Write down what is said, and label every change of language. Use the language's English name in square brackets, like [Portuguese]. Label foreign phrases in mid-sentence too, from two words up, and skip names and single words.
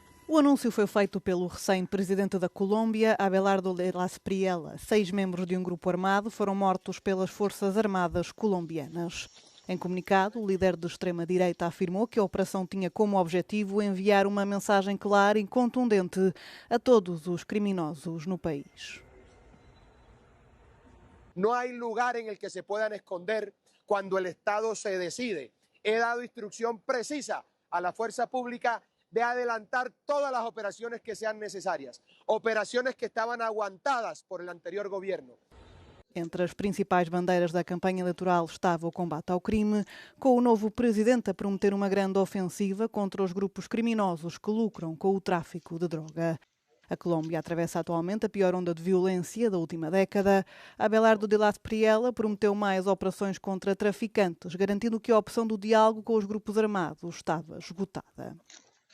[Portuguese] O anúncio foi feito pelo recém-presidente da Colômbia, Abelardo de la Espriella. 6 membros de um grupo armado foram mortos pelas Forças Armadas colombianas. Em comunicado, o líder de extrema-direita afirmou que a operação tinha como objetivo enviar uma mensagem clara e contundente a todos os criminosos no país. [Spanish] No hay lugar en el que se puedan esconder cuando el Estado se decide. He dado instrucción precisa a la fuerza pública de adelantar todas las operaciones que sean necesarias, operaciones que estaban aguantadas por el anterior gobierno. [Portuguese] Entre as principais bandeiras da campanha eleitoral estava o combate ao crime, com o novo presidente a prometer uma grande ofensiva contra os grupos criminosos que lucram com o tráfico de droga. A Colômbia atravessa atualmente a pior onda de violência da última década. Abelardo de la Espriella prometeu mais operações contra traficantes, garantindo que a opção do diálogo com os grupos armados estava esgotada.